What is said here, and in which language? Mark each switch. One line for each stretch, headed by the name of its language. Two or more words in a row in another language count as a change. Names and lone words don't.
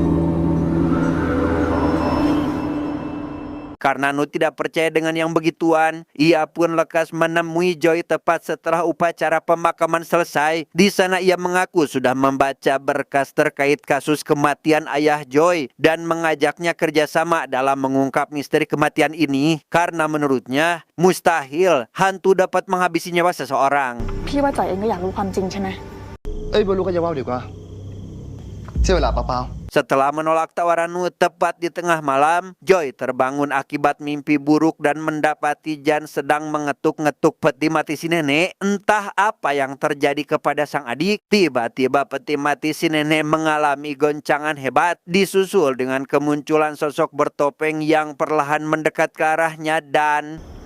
Indonesian: Karena Nut tidak percaya dengan yang begituan, ia pun lekas menemui Joy tepat setelah upacara pemakaman selesai. Di sana ia mengaku sudah membaca berkas terkait kasus kematian ayah Joy dan mengajaknya kerjasama dalam mengungkap misteri kematian ini. Karena menurutnya mustahil hantu dapat menghabisi nyawa seseorang.
Thai: พี่ว่าจ่อยเองก็อยากรู้ความจริงใช่ไหม ไม่รู้ก็อย่าว่าดีกว่าเสียเวลาเปล่า
Indonesian: Setelah menolak tawaran Nut tepat di tengah malam, Joy terbangun akibat mimpi buruk dan mendapati Jan sedang mengetuk-ngetuk peti mati si nenek. Entah apa yang terjadi kepada sang adik, tiba-tiba peti mati si nenek mengalami goncangan hebat, disusul dengan kemunculan sosok bertopeng yang perlahan mendekat ke arahnya dan...